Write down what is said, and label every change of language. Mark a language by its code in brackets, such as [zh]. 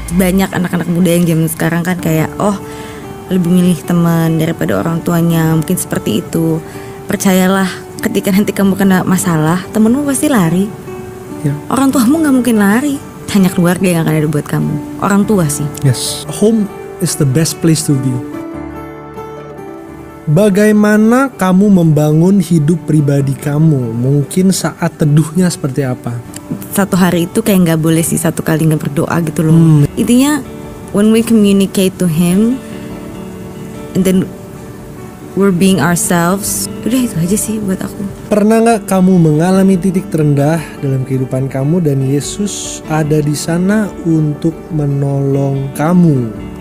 [id] Banyak anak-anak muda yang zaman sekarang kan kayak, oh lebih milih teman daripada orang tuanya. Mungkin seperti itu. Percayalah, ketika nanti kamu kena masalah, temenmu pasti lari. Ya. Orang tuamu gak mungkin lari. Hanya keluarga yang akan ada buat kamu. Orang tua sih. [en] Yes, home is the best place to be. [id] Bagaimana kamu membangun hidup pribadi kamu? Mungkin saat teduhnya seperti apa? Satu hari itu kayak gak boleh sih satu kali gak berdoa gitu loh. [en] Intinya when we communicate to Him, and then we're being ourselves. [id] Udah itu aja sih buat aku. Pernah gak kamu mengalami titik terendah dalam kehidupan kamu dan Yesus ada di sana untuk menolong kamu?